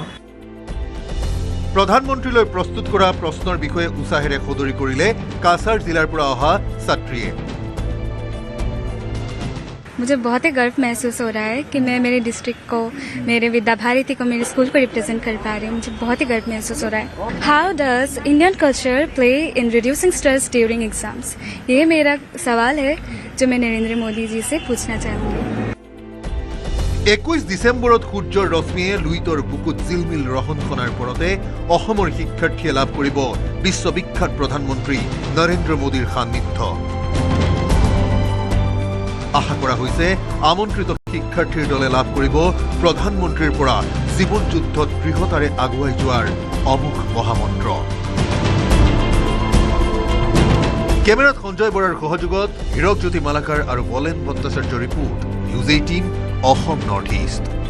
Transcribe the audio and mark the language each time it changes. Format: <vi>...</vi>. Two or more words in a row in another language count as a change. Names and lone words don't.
<as>প্ৰধানমন্ত্ৰীলৈ প্ৰস্তুত কৰা প্ৰশ্নৰ বিষয়ে উৎসাহেৰে সদৰি কৰিলে কাছাৰ জিলাৰ পৰা অহা ছাত্ৰীয়ে</as> <hi>मुझे बहुत ही गर्व महसूस हो रहा है कि मैं मेरे डिस्ट्रिक्ट को मेरे विद्या भारती को मेरे स्कूल को रिप्रेजेंट कर पा रही हूँ मुझे बहुत ही गर्व महसूस हो रहा है</hi> <en>How does Indian culture play in reducing stress during exams</en> <hi>ये मेरा सवाल है जो मैं नरेंद्र मोदी जी से पूछना चाहूँगी</hi> <as>21 ডিসেম্বৰত সূৰ্যৰ ৰশ্মিয়ে লুইতৰ বুকুত জিলমিল ৰহন খনাৰ পৰতে অসমৰ শিক্ষাৰ্থীয়ে লাভ কৰিব বিশ্ববিখ্যাত প্ৰধানমন্ত্ৰী নৰেন্দ্ৰ মোদীৰ সান্নিধ্য আশা কৰা হৈছে আমন্ত্ৰিত শিক্ষাৰ্থীৰ দলে লাভ কৰিব প্ৰধানমন্ত্ৰীৰ পৰা জীৱন যুদ্ধত দৃঢ়তাৰে আগুৱাই যোৱাৰ অমুখ মহামন্ত্ৰ কেমেৰাত সঞ্জয় বৰাৰ সহযোগত হীৰকজ্যোতি মালাকাৰ আৰু বলেন ভট্টাচাৰ্যৰ ৰিপোৰ্ট নিউজ 18 অসম নৰ্থ ইষ্ট</as>